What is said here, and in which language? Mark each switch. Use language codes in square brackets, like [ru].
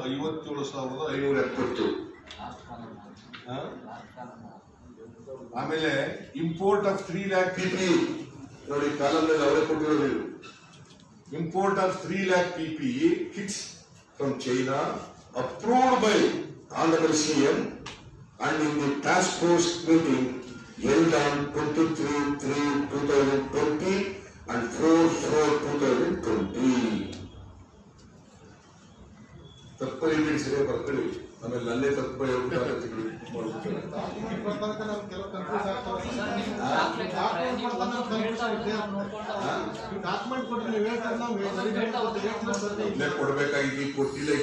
[kn] 94,22,57,570. ಆಮೇಲೆ [en] import of 3 lakh PPE [kn] ನೋಡಿ, ಕಾಲದಲ್ಲಿ ಅವರೇ ಕೊಟ್ಟಿರೋದು. [en] Import of 3 lakh PPE kits from China approved by Honorable CM and in the task force meeting held on 23/3/2020 and 4/4/2020. [kn] ತಪ್ಪು ಸರಿಯಾಗಿ ಬರ್ಕೊಳ್ಳಿ, ಆಮೇಲೆ ನನ್ನೇ ತಪ್ಪು ಕೊಡ್ಬೇಕಾಗಿ ಕೊಟ್ಟಿಲ್ಲ.